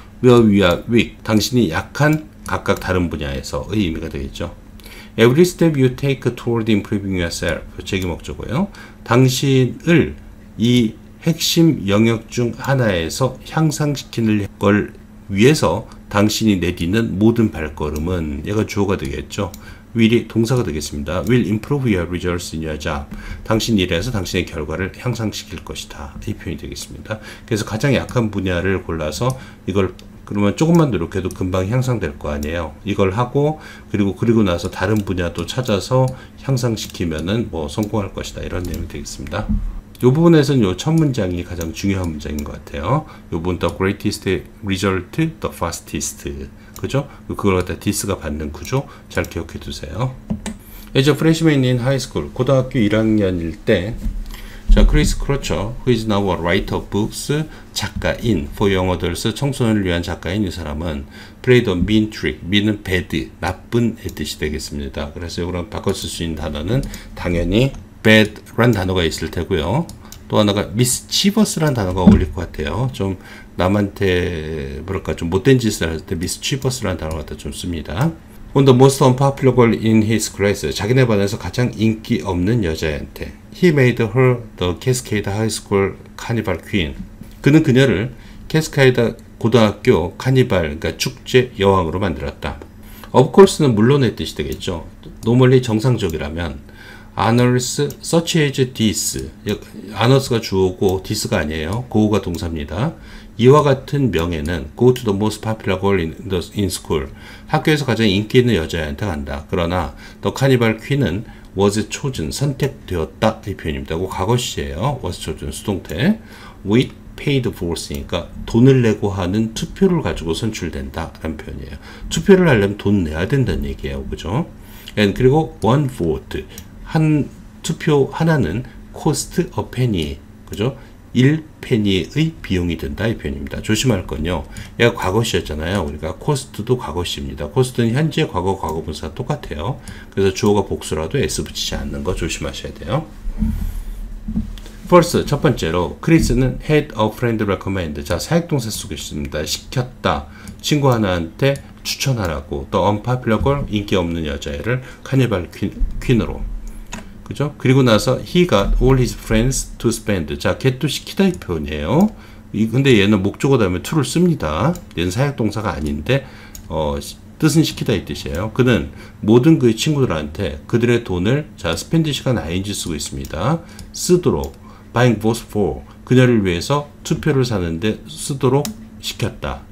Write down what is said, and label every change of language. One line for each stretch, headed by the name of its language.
English: Where we are weak,
Korean: 당신이 약한 각각 다른 분야에서의 의미가 되겠죠.
English: Every step you take toward improving yourself,
Korean: 제기목적어요. 당신을 이 핵심 영역 중 하나에서 향상시키는 걸 위해서 당신이 내딛는 모든 발걸음은, 얘가 주어가 되겠죠. will이 동사가 되겠습니다.
English: will improve your results in your job.
Korean: 당신 일에서 당신의 결과를 향상시킬 것이다. 이 표현이 되겠습니다. 그래서 가장 약한 분야를 골라서 이걸 그러면 조금만 노력해도 금방 향상될 거 아니에요. 이걸 하고 그리고 나서 다른 분야도 찾아서 향상시키면은 뭐 성공할 것이다. 이런 내용이 되겠습니다. 이 부분에서는 요 첫 문장이 가장 중요한 문장인 것 같아요. 이 부분
English: the greatest result, the fastest.
Korean: 그죠? 그걸 갖다 this가 받는 구조 잘 기억해 두세요.
English: As a freshman in high school,
Korean: 고등학교 1학년일 때, 자,
English: 크리스 크로처, who is now a writer of books,
Korean: 작가인,
English: for young adults,
Korean: 청소년을 위한 작가인 이 사람은
English: played a mean trick, mean은 bad,
Korean: 나쁜의 뜻이 되겠습니다. 그래서 이거랑 바꿔 쓸 수 있는 단어는 당연히 bad란 단어가 있을 테고요. 또 하나가 mischievous란 단어가 어울릴 것 같아요. 좀 남한테 뭐랄까 좀 못된 짓을 할 때 mischievous란 단어를 갖다 좀 씁니다.
English: On the most unpopular girl in his class,
Korean: 자기네 반에서 가장 인기 없는 여자애한테
English: he made her the Cascade High School Carnival Queen.
Korean: 그는 그녀를 캐스카이드 고등학교 카니발, 그러니까 축제 여왕으로 만들었다. Of course는 물론의 뜻이 되겠죠.
English: normally
Korean: 정상적이라면
English: honors such as this,
Korean: honors가 주어고
English: this가 아니에요.
Korean: go가 동사입니다. 이와 같은 명예는
English: go to the most popular girl in school,
Korean: 학교에서 가장 인기 있는 여자애한테 간다. 그러나
English: the carnival queen은 was chosen,
Korean: 선택되었다 이 표현입니다. 그 과거시예요. was chosen 수동태. with paid for으니까 돈을 내고 하는 투표를 가지고 선출된다 라는 표현이에요. 투표를 하려면 돈 내야 된다는 얘기예요. 그죠? 그리고
English: one vote,
Korean: 한 투표 하나는
English: cost a penny,
Korean: 그죠? 1페니의 비용이 된다 이 표현입니다. 조심할 건요. 얘가 과거시였잖아요. 우리가 cost도 과거시입니다. cost는 현재, 과거, 과거분사 똑같아요. 그래서 주어가 복수라도 s 붙이지 않는 거 조심하셔야 돼요. First, 첫 번째로 크리스는
English: had a friend recommend.
Korean: 자, 사역동사 쓰고 있습니다. 시켰다. 친구 하나한테 추천하라고. 또 unpopular girl, 인기 없는 여자애를 카니발 퀸으로. 그죠? 그리고 나서
English: he got all his friends to spend.
Korean: 자, get도 시키다 이 표현이에요. 근데 얘는 목적어 다음에 to를 씁니다. 얘는 사역동사가 아닌데 뜻은 시키다 이 뜻이에요. 그는 모든 그의 친구들한테 그들의 돈을, 자, spend 시간 ing 쓰고 있습니다. 쓰도록,
English: buying votes for,
Korean: 그녀를 위해서 투표를 사는데 쓰도록 시켰다.